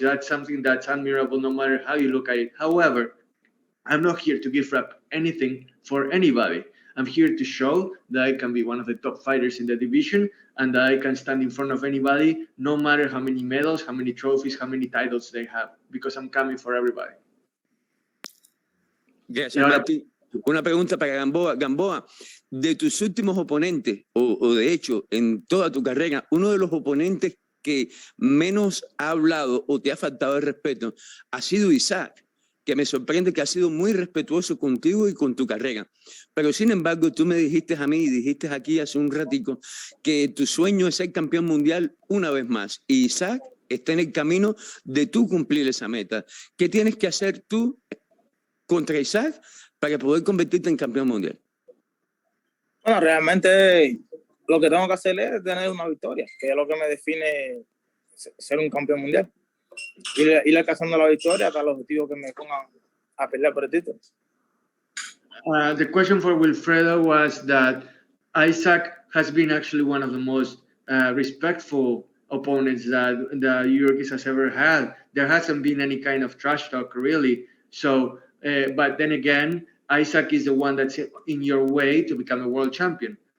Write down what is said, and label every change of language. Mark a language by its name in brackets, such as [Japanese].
[English] That's something that's admirable no matter how you look at it. However, I'm not here to give up anything for anybody. I'm here to show that I can be one of the top fighters in the division and that I can stand in front of anybody, no matter how many medals, how many trophies, how many titles they have, because I'm coming for everybody. [Spanish] Gracias, Y ahora- Martín. Una pregunta para Gamboa. Gamboa, de tus últimos oponentes, o de hecho, en toda tu carrera, uno de los oponentes que menos ha hablado o te ha faltado el respeto ha sido Isaac, que me sorprende que ha sido muy respetuoso contigo y con tu carrera. Pero sin embargo, tú me dijiste a mí y dijiste aquí hace un ratico que tu sueño es ser campeón mundial una vez más. Y Isaac está en el camino de tú cumplir esa meta. ¿Qué tienes que hacer tú contra Isaac para poder convertirte en campeón mundial? Bueno, realmente lo que tengo que hacer es tener una victoria, que es lo que me define ser un campeón mundial. Ir alcanzando la victoria hasta el objetivo que me pongan a pelear por el título. [English] The question for Wilfredo was that Isaac has been actually one of the most respectful opponents that Yuriorkis has ever had. There hasn't been any kind of trash talk, really. So, but then again, Isaac is the one that's in your way to become a world champion.